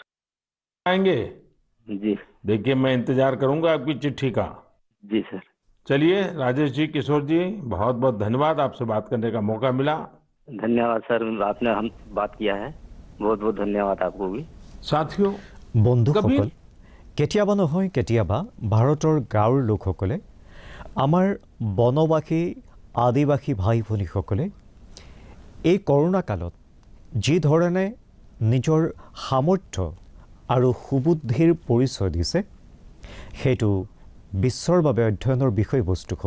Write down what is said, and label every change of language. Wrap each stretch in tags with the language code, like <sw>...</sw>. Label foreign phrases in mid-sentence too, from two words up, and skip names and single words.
<hi>आएंगे? जी देखिए, मैं इंतजार करूंगा आपकी चिट्ठी का। जी सर। चलिए राजेश जी, किशोर जी, बहुत बहुत धन्यवाद, आपसे बात करने का मौका मिला। धन्यवाद सर, आपने हम बात किया है, बहुत बहुत धन्यवाद आपको भी। साथियों,</hi> <as>বন্ধুসকল, কেতিয়াবা নহয় কেতিয়াবা ভাৰতৰ গাঁৱৰ লোকসকলে, আমাৰ বনবাসী আদিবাসী ভাই ভনীসকলে এই কৰোণা কালত যি ধৰণে নিজৰ সামৰ্থ্য আৰু সুবুদ্ধিৰ পৰিচয় দিছে, সেইটো বিশ্বৰ বাবে অধ্যয়নৰ বিষয়বস্তু হ'ব।</as>